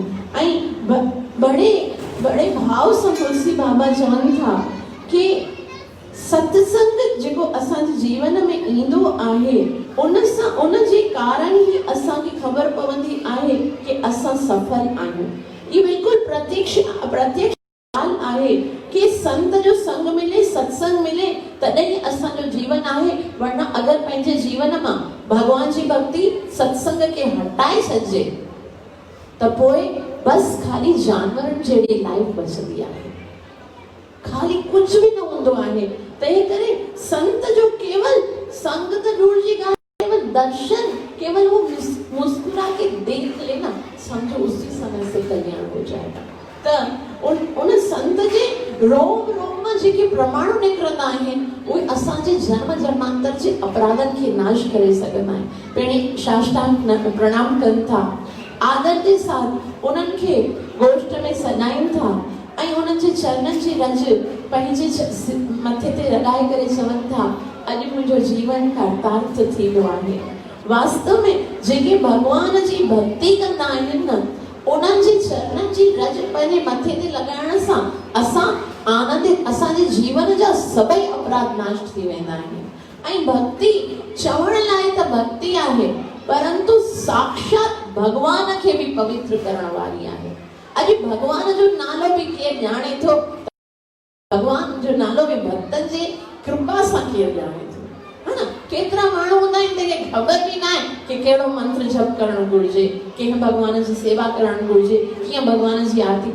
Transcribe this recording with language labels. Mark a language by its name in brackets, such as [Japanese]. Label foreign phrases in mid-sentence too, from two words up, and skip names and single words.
[Sindhi] ऐं बड़े भाव सां तुलसी बाबा चवनि था कि सत्संग जेको असांजे जीवन में ईंदो आहे, उन जे कारण ही असांखे ख़बर पवंदी आहे कि असां सफल आहियूं। ये बिल्कुल प्रत्यक्ष ॻाल्हि आहे कि संत जो संग मिले, सत्संग मिले, तॾहिं असांजो जीवन आहे। वरना अगर पंहिंजे जीवन मां भगवान जी भक्ति सत्संग के हटाए छॾिजे त पोइ बस खाली जानवरनि जहिड़ी लाइफ बचंदी आहे, खाली कुछ भी न हूंदो आहे। तंहिं करे संत जो केवल संग त दूर जी ॻाल्हि, [Hindi] केवल दर्शन, केवल वो मुस्कुरा के देख लेना, समझो उसी समय से कल्याण हो जाएगा। [Sindhi] त उन संत जे रोम रोम में जेके प्रमाण निकरंदा आहिनि उहे असांजे जन्म जन्मांतर जे अपराधन खे नाश करे सघंदा आहिनि। पहिरीं साष्टांग प्रणाम कनि था, आदर जे साथ उन्हनि खे गोष्ठ में सॾाइनि था ऐं उन्हनि जे चरणनि जी रज पंहिंजे मथे ते लॻाए करे चवनि था अॼु मुंहिंजो जीवन कर्तार्थ थी वियो आहे। वास्तव में जेके भगवान जी भक्ति कंदा आहिनि न, उन्हनि जे चरणनि जी रज पंहिंजे मथे ते लॻाइण सां असां आनंदित, असांजे जीवन जा सभई अपराध नाश थी वेंदा आहिनि। ऐं भक्ति चवण लाइ त भक्ति आहे, परंतु साक्षात भगवान खे बि पवित्र करण वारी आहे। अॼु भगवान जो नालो बि केरु ॼाणे थो, भगवान जो नालो बि भक्तनि जे कृपा सां केरु ॼाणे थो, है न? केतिरा माण्हू हूंदा आहिनि जंहिंखे ख़बर बि न आहे कि कहिड़ो मंत्र जप करणु घुरिजे, कंहिं भगवान जी सेवा करणु घुरिजे, कीअं भगवान जी आरती।